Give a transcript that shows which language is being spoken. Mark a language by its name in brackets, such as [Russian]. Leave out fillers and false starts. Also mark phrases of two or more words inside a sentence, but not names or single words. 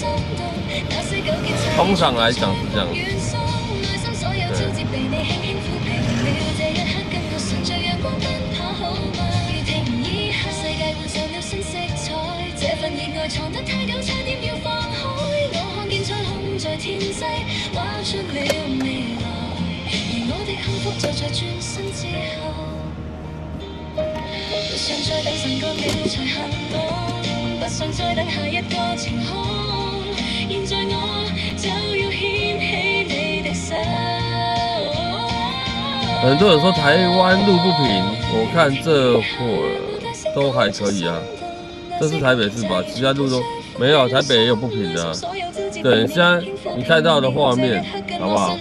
[Chinese] 通常來講是這樣子。在天際畫出了未來，而我的幸福就在轉身之後，不想再等神過了才行動，不想再等下一個晴空，現在我就要牽起你的手。很多人說台灣路不平，我看這會兒都還可以啊，這是台北市吧？其他路都沒有，台北也有不平的啊。對，現在你看到的畫面，好不好？